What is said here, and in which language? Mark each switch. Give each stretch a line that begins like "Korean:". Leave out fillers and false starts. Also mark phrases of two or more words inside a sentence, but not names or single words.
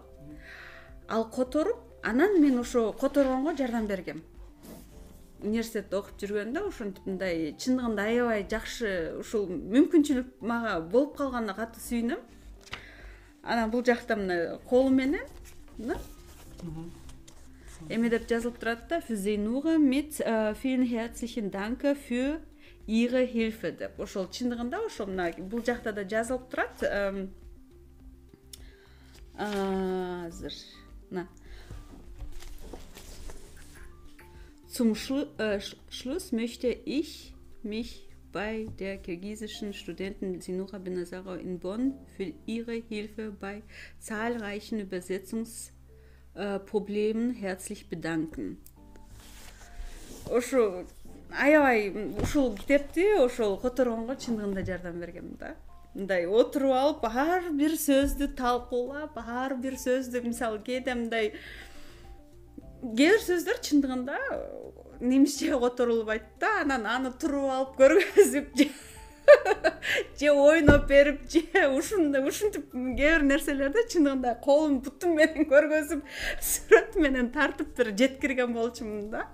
Kyrgyz: Ал которуп, анан мен ошо которгонго жардам бергем. Университетте окуп жүргөндө ошентип мындай чындыгында аябай жакшы ушул мүмкүнчүлүк мага болуп калганына катуу сүйүнөм. Анан бул жакта мына колу менен эме деп жазылып турат да,
German: für Sie nur mit vielen herzlichen Dank für Ihre Hilfe деп.
Kyrgyz: Ошол чындыгында ошол мына бул жакта да жазылып турат.
German: Азыр Zum Schluss möchte ich mich bei der kirgisischen Studentin Sinura Benazarov in Bonn für ihre Hilfe bei zahlreichen Übersetzungsproblemen herzlich bedanken.
Kyrgyz: Ошо аябай ушул китепти ошол которгонго чындыгында жардам бергем да. Мындай отуруп алып, ар бир сөздү талкуулап, ар бир сөздү мисалы кээде мындай кээ бир сөздөр чындыгында немисче которулбайт да, анан аны туруп алып көргөзүп же ойноп берип же ушинтип кээ бир нерселерди чындыгында колум бутум менен көргөзүп сүрөт менен тартып бир жеткирген болчумун да.